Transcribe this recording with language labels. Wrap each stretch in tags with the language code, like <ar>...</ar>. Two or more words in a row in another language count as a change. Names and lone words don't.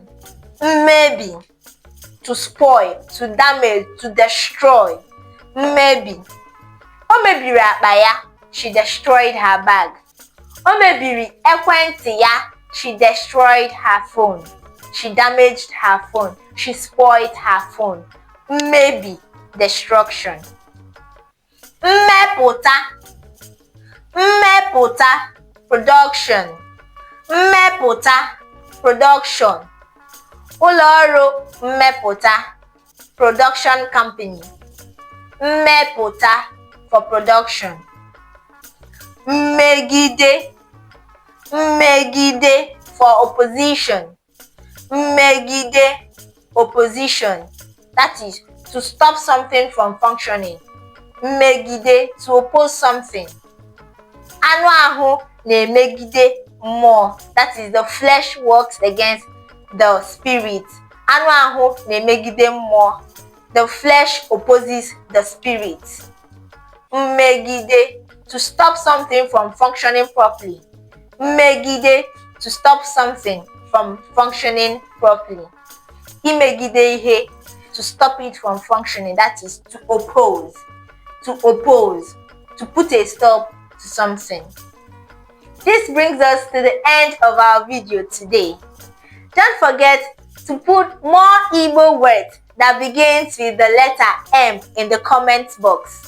<en>Maybe to spoil, to damage, to destroy. Maybe.</en> <ig>O mebiri akpa ya,</ig> <en>she destroyed her bag.</en> <ig>O mebiri ekwentị ya,</ig> <en>she destroyed her phone. She damaged her phone. She spoiled her phone. Maybe destruction.</en> <ig>Mmepụta. Mmepụta production. Mmepụta production. Ụlọọrụ mmepụta</ig> <en>production company. Mmepụta for production.</en> <ig>Mmegide. Mmegide</ig> <en>for opposition.</en> <ig>Mmegide opposition.</ig> <en>That is to stop something from functioning. Mmegide to oppose something.</en> <ig>Anụ ahụ na-emegide mmụọ.</ig> <en>That is the flesh works against the spirit.</en> <ig>Anụ ahụ na-emegide mmụọ.</ig> <en>The flesh opposes the spirit. Mmegide to stop something from functioning properly. Mmegide to stop something from functioning properly.</en> <ig>Imegide ihe</ig> <en>to stop it from functioning. That is to oppose. To oppose. To put a stop to something. This brings us to the end of our video today. Don't forget to put more Igbo words that begins with the letter M in the comment box.</en>